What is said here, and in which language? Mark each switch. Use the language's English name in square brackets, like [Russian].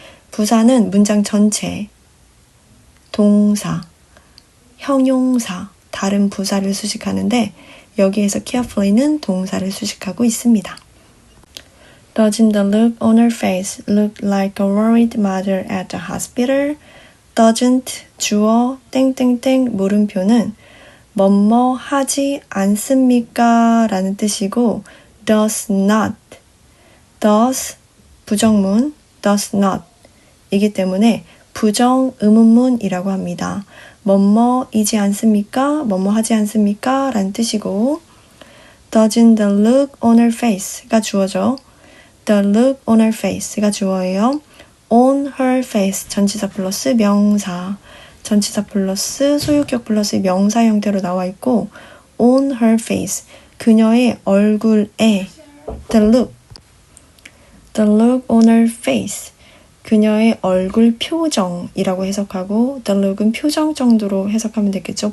[Korean] 부사는 문장 전체, 동사, 형용사, 다른 부사를 수식하는데 여기에서 carefully는 동사를 수식하고 있습니다. [English] Doesn't the look on her face look like a worried mother at the hospital? [Korean] doesn't 주어 땡땡땡 물음표는 뭐뭐 하지 않습니까? 라는 뜻이고 [English] does not does [Korean] 부정문 [English] does not [Korean] 이기 때문에 부정 의문문이라고 합니다. 뭐뭐이지 않습니까? 뭐뭐 하지 않습니까? 라는 뜻이고 [English] doesn't the look on her face [Korean] 가 주어죠. [English] The look on her face [Korean] 가 주어예요. [English] on her face [Korean] 전치사 플러스 명사 전치사 플러스 소유격 플러스 명사 형태로 나와 있고 on her face 그녀의 얼굴에 [English] the look on her face [Korean] 그녀의 얼굴 표정이라고 해석하고 [English] the look [Korean] 은 표정 정도로 해석하면 되겠죠.